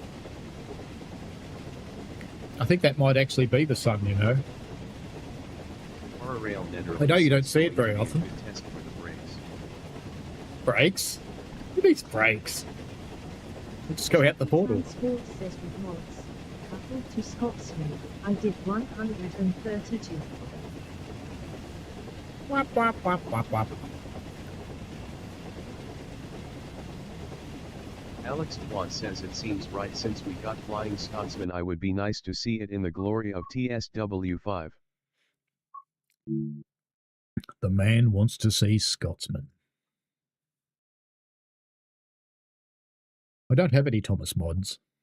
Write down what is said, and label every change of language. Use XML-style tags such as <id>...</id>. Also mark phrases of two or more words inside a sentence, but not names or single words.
<en>I think that might actually be the sun, you know. I know you don't see it very often. Test for the brakes. Brakes? Who needs brakes? We'll just go out the portal. Transport says with mods, coupled to Scotsman, I did 132. Wap, wap, wap, wap, wap. Alex Dwan says it seems right since we got Flying Scotsman. I would be nice to see it in the glory of TSW5. The man wants to see Scotsman. I don't have any Thomas mods.</en>